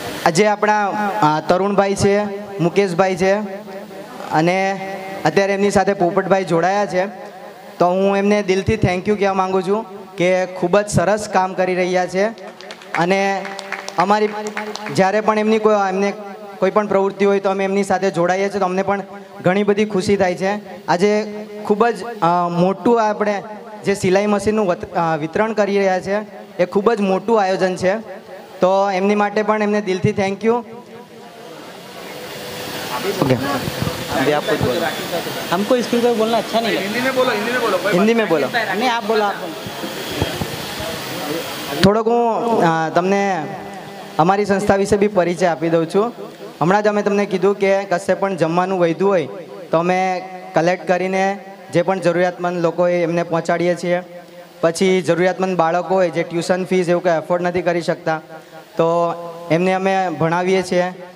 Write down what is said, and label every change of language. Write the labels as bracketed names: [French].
[Gujarati] આજે આપણા તરુણભાઈ છે, મુકેશભાઈ છે અને અત્યારે એમની સાથે પોપટભાઈ જોડાયા છે, તો હું એમને દિલથી થેન્ક યુ કહેવા માગું છું કે ખૂબ જ સરસ કામ કરી રહ્યા છે અને અમારી જ્યારે પણ એમને કોઈ પણ પ્રવૃત્તિ હોય તો અમે એમની સાથે જોડાઈએ છીએ તો અમને પણ ઘણી બધી ખુશી થાય છે. આજે ખૂબ જ મોટું આપણે જે સિલાઈ મશીનનું વિતરણ કરી રહ્યા છે એ ખૂબ જ મોટું આયોજન છે, તો એમની માટે પણ એમને દિલથી થેન્ક યુ. [Hindi] ओके अभी आप कुछ बोलो. हमको स्कूल पे बोलना अच्छा नहीं लगता. हिंदी में बोलो, हिंदी में बोलो. हिंदी में बोलो. नहीं आप बोलो, आप बोलो. [Gujarati] થોડોક હું તમને અમારી સંસ્થા વિશે બી પરિચય આપી દઉં છું. હમણાં જ અમે તમને કીધું કે કશે પણ જમવાનું વધ્યું હોય તો અમે કલેક્ટ કરીને જે પણ જરૂરિયાતમંદ લોકો હોય એમને પહોંચાડીએ છીએ. પછી જરૂરિયાતમંદ બાળકો હોય જે ટ્યુશન ફીસ એવું કંઈ એફોર્ડ નથી કરી શકતા તો એમને અમે ભણાવીએ છીએ.